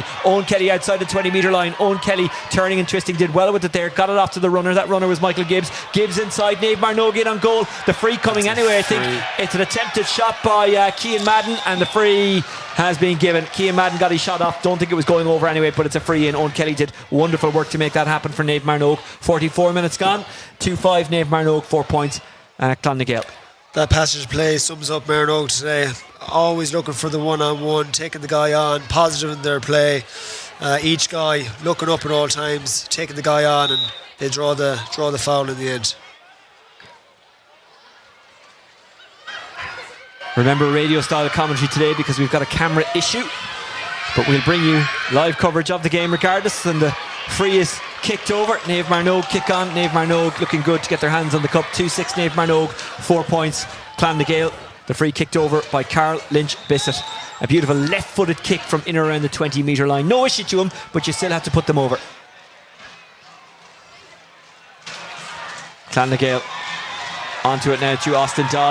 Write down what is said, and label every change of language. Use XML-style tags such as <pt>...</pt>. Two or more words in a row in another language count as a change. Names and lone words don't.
<en>Owen Kelly outside the 20-metre line. Owen Kelly turning and twisting, did well with it there. Got it off to the runner. That runner was Michael Gibbs. Gibbs inside. Naomh Mearnóg in on goal. The free coming anyway, I think. It's an attempted shot by Cian Madden and the free has been given. Cian Madden got his shot off. Don't think it was going over anyway, but it's a free in. Owen Kelly did wonderful work to make that happen for Naomh Mearnóg. 44 minutes gone. 2-5 Naomh Mearnóg, 4 points. Clanna Gael. That passage of play sums up Mearnóg today. Always looking for the one-on-one, taking the guy on, positive in their play. Each guy looking up at all times, taking the guy on, and they draw the foul in the end. Remember radio style commentary today because we've got a camera issue, but we'll bring you live coverage of the game regardless. And the free is kicked over. Naomh Mearnóg kick on. Naomh Mearnóg looking good to get their hands on the cup. 2-6 Naomh Mearnóg, 4 points. Clanna Gael. The free kicked over by Carl Lynch Bissett. A beautiful left-footed kick from in around the 20-metre line. No issue to him, but you still have to put them over. Clanna Gael onto it now to Austin Dodd.</en>